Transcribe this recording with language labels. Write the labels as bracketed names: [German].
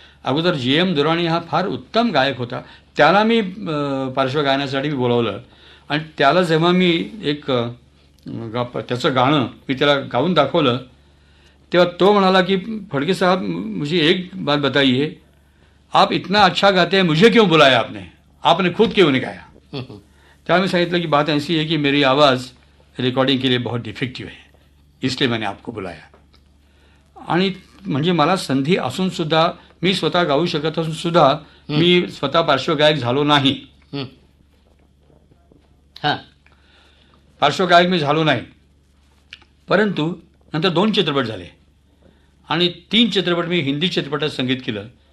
[Marathi] अगोदर GM दुराणी हा फार उत्तम गायक होता, त्याला मी पार्श्वगायनासाठी बोलावलं. आणि त्याला जेव्हा मी एक त्याचं गाणं मी त्याला गाऊन दाखवलं, तेव्हा तो म्हणाला की फडके [Hindi] साहब मुझे एक बात बताइए, आप इतना अच्छा गाते हैं, मुझे क्यों बुलाया आपने खुद क्यों नहीं गाया. [Marathi] त्यावेळी मी सांगितलं की [Hindi] बात ऐसी है कि मेरी आवाज़ रिकॉर्डिंग के लिए बहुत डिफेक्टिव है, इसलिए मैंने आपको बुलाया. [Marathi] आणि म्हणजे मला संधी असून सुद्धा, मी स्वतः गाऊ शकत असून सुद्धा मी स्वतः पार्श्वगायक झालो नाही. हां. पार्श्वगायक मी झालो नाही. परंतु नंतर 2 चित्रपट झाले आणि 3 चित्रपट मी हिंदी चित्रपटात संगीत केलं.